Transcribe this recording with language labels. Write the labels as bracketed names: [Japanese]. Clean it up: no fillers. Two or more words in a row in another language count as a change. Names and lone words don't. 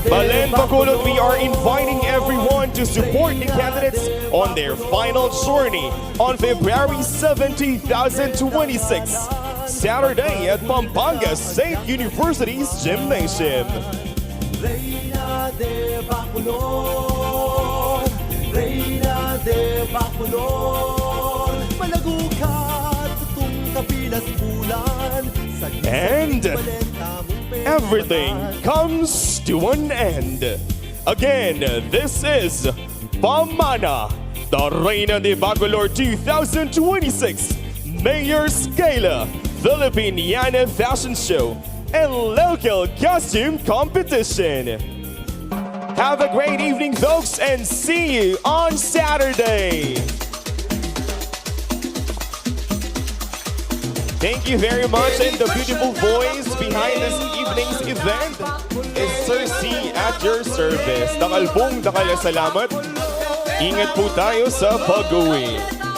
[Pampanga] Balen Bacolor, [English] we are inviting everyone to support the candidates on their final journey on February 7, 2026, Saturday at Pampanga State University's Gymnasium. [Pampanga] Reina De Bacolor, Reina De Bacolor, malago ka, tutong kapilas bulan. [English] And everything comes to an end. Again, this is PAMANA, the Reina De Bacolor 2026 Mayor's Gala, Filipinina Fashion Show, and Local Costume Competition. Have a great evening, folks, and see you on Saturday. Thank you very much, and the beautiful voice behind this evening's event is Sir C at your service. [Pampanga] Dakalbong dakala salamat. [Filipino] Ingat po tayo sa pag-uwi.